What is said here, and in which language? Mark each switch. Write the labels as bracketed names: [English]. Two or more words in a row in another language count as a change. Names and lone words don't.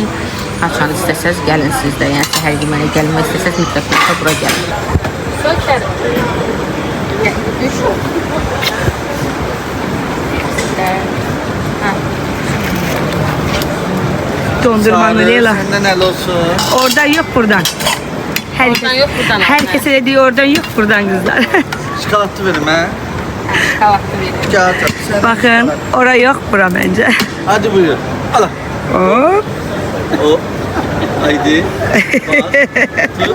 [Azerbaijani] Haçan istəsəz gəlin siz də. Yəni səhər yeməyə gəlmək istəsəz mütləq bura gəlin. Sökərim. Dondurmanı Leyla. [Turkish] Senden el olsun. Oradan yok buradan. Oradan yok buradan. Herkese de diyor oradan yok buradan kızlar. Şokolatlı verim ha. Kahvaltı verin. Kağıt al. Bakın oraya yok bura bence. Hadi buyur. Al. Hop. O. Haydi. Bak. Tut.